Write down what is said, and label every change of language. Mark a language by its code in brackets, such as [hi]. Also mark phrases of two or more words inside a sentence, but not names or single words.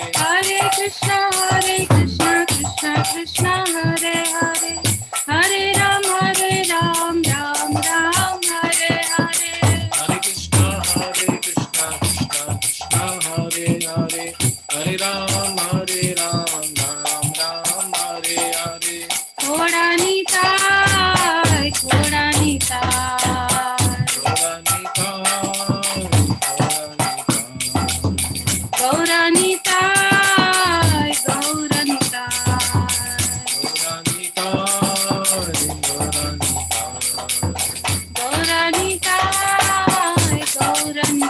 [sa] Hare Krishna Krishna Krishna Hare Hare Hare Ram Ram Hare Hare Hare Krishna Krishna Krishna Hare Hare Hare Ram Ram Hare Hare [bn] ঘোড়া নিতাই ঘোড়া নিতাই গৌরা নিতাই গৌরা নিতাই গৌরা নিতাই গৌরা